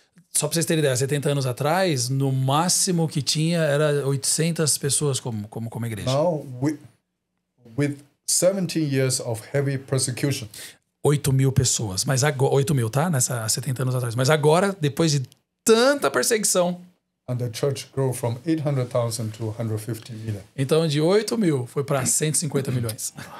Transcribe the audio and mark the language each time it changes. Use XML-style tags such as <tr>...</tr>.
<pt>Só para vocês terem ideia, 70 anos atrás, no máximo que tinha era 800 pessoas como igreja.</pt> <en>Now, with 70 years of heavy persecution.</en> <pt>8 mil pessoas. Mas agora, 8 mil, tá? Há 70 anos atrás. Mas agora, depois de tanta perseguição,</pt> <en>And the church grew from 800,000 to 150 million.</en> <pt>Então, de 8 mil foi para 150 milhões.</pt>